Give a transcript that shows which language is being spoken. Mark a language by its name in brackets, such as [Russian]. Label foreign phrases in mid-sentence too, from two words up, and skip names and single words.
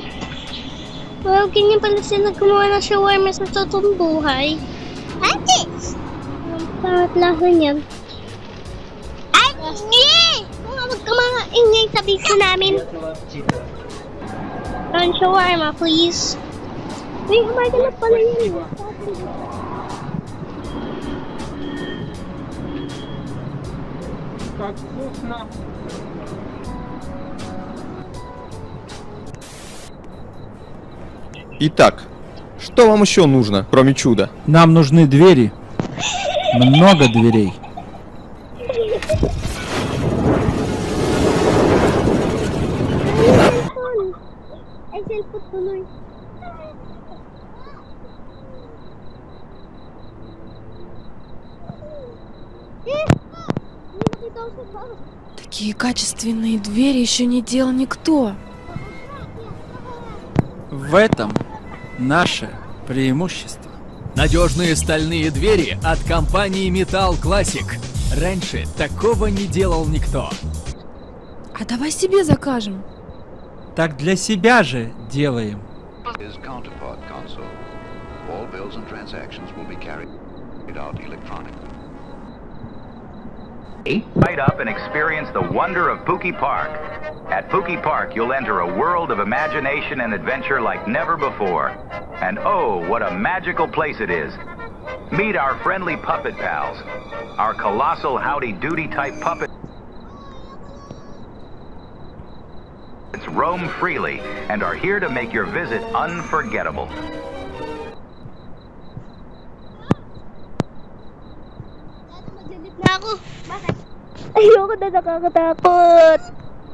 [Filipino] Wow, ganyan pala sila gumawa ng shawarma sa totoong buhay. Ate! Ang pangat lasa niyan. Ay! Huwag ka mga ingay sa video namin. [English] Ron, shawarma, please. [Filipino] Uy, umaga na pala yun. [Russian] Как вкусно! Итак, что вам еще нужно, кроме чуда? Нам нужны двери. Много дверей. [Filipino] Ay, cellphone tuloy. [Russian] Такие качественные двери еще не делал никто. В этом наше преимущество. Надежные стальные двери от компании Metal Classic. Раньше такого не делал никто. А давай себе закажем. Так для себя же делаем. [English] Light up and experience the wonder of Pookie Park. At Pookie Park, you'll enter a world of imagination and adventure like never before. And oh, what a magical place it is. Meet our friendly puppet pals. Our colossal howdy-doody type puppets roam freely and are here to make your visit unforgettable. [Filipino] Maglalip na ako. Bakit? Ayoko na, nakakatakot.